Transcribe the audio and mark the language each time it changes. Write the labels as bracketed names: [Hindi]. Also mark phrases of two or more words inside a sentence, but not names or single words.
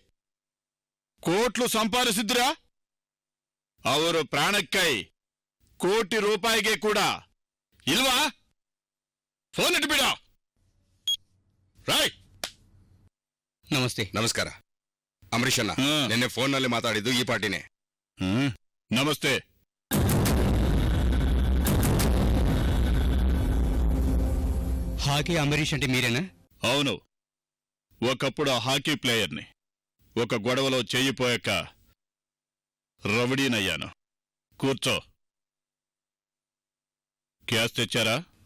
[Kannada] ಕೋಟ್ಲು ಸಂಪಾದಿಸಿದ್ರಾ? ಅವರು ಪ್ರಾಣಕ್ಕೈ ಕೋಟಿ ರೂಪಾಯಿಗೆ ಕೂಡ ಇಲ್ವಾ? ಫೋನ್ ಇಟ್ಬಿಡ. ರೈಟ್. ನಮಸ್ತೆ. ನಮಸ್ಕಾರ. ಅಂಬರೀಷ್ ಅಣ್ಣ, ನಿನ್ನೆ ಫೋನ್ನಲ್ಲಿ ಮಾತಾಡಿದ್ದು ಈ ಪಾರ್ಟಿನೇ. ನಮಸ್ತೆ. [Telugu] హాకీ అంబరీష్ అంటే మీరేనా? అవును, ఒకప్పుడు ఆ హాకీ ప్లేయర్ని. ఒక గొడవలో చెయ్యిపోయాక రౌడీనయ్యాను. కూర్చో. క్యాష్ తెచ్చారా?